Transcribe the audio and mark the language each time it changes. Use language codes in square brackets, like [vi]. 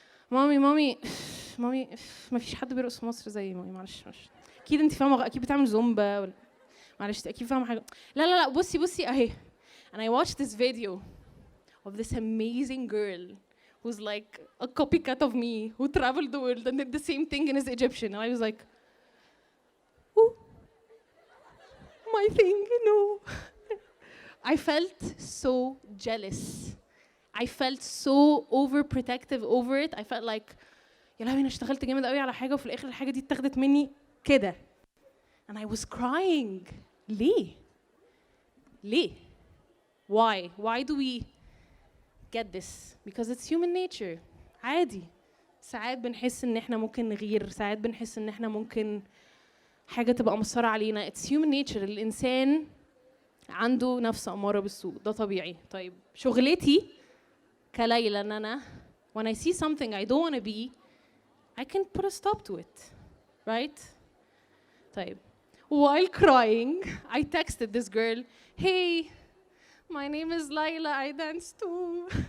[ar] مامي مفيش حد بيرقص في مصر زي مامي، معلش اكيد انت فاهمه، اكيد بتعمل زومبا ولا معلش اكيد فاهمه حاجه. لا بصي اهي [en] and I watched this video of this amazing girl who's like a copycat of me, who traveled the world and did the same thing and is Egyptian. And I was like, ooh, my thing, no. I felt so jealous. I felt so overprotective over it. I felt like, [ar] يا لهوي انا اشتغلت جامد قوي على حاجه وفي الاخر الحاجه دي اتاخدت مني كده. [en] And I was crying. [ar] ليه؟ ليه؟ [en] Why do we get this? Because it's human nature. [ar] عادي. ساعات بنحس ان احنا ممكن نغير، ساعات بنحس ان احنا ممكن حاجه تبقى مصره علينا. [en] It's human nature. [ar] الانسان عنده نفس اماره بالسوء، ده طبيعي. طيب شغلتي كليلى ان انا [en] when I see something I don't want to be, I can put a stop to it, right? طيب while crying I texted this girl, hey, my name is Layla, I dance too.